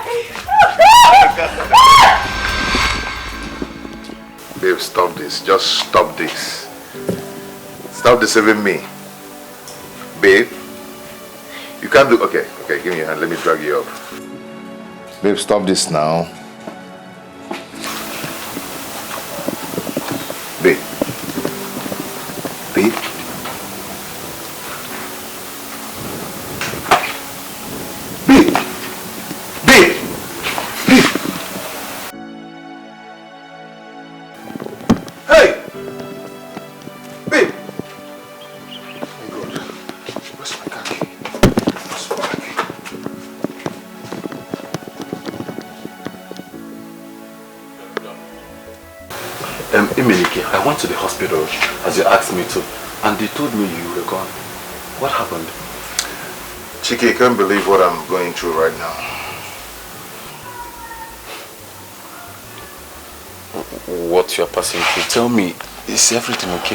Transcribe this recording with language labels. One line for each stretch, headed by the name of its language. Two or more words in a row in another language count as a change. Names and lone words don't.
English: Babe, stop this. Just stop this. Stop deceiving me. Babe, you can't do... Okay, give me your hand. Let me drag you up. Babe, stop this now. Babe. Babe. Babe. Babe. Babe. Hey. Babe. Emenike, I went to the hospital as you asked me to, and they told me you were gone. What happened? Chiki, I can't believe what I'm going through right now. What you're passing through? Tell me, is everything okay?